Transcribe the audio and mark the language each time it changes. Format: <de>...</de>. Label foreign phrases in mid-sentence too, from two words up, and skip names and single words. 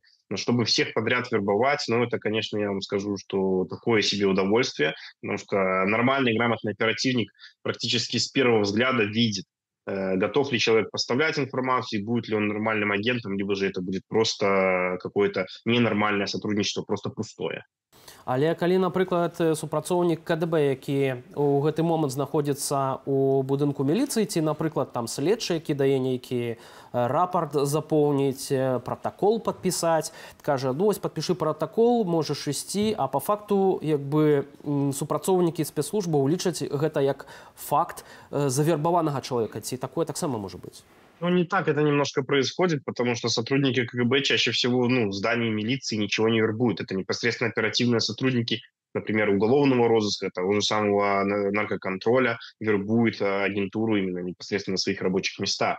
<ru>Но чтобы всех подряд вербовать, это, конечно, я вам скажу, что такое себе удовольствие, потому что нормальный, грамотный оперативник практически с первого взгляда видит, готов ли человек поставлять информацию, будет ли он нормальным агентом, либо же это будет просто какое-то ненормальное сотрудничество, просто пустое.</ru> <be>Але калі, напрыклад, супрацоўнік КДБ, які ў гэты момант знаходзіцца ў будынку міліцыі, ці, напрыклад, там следчы, які дае нейкі рапорт запоўніць, пратакол падпісаць, кажа, ну вось падпішы пратакол, можаш ісці, а па факту супрацоўнікі спецслужбаў лічаць гэта як факт завербаванага чалавека. Ці такое таксама можа быць?</be> <ru>Не так это немножко происходит, потому что сотрудники КГБ чаще всего в здании милиции ничего не вербуют. Это непосредственно оперативные сотрудники, например, уголовного розыска, того же самого наркоконтроля, вербуют агентуру именно непосредственно на своих рабочих местах.</ru>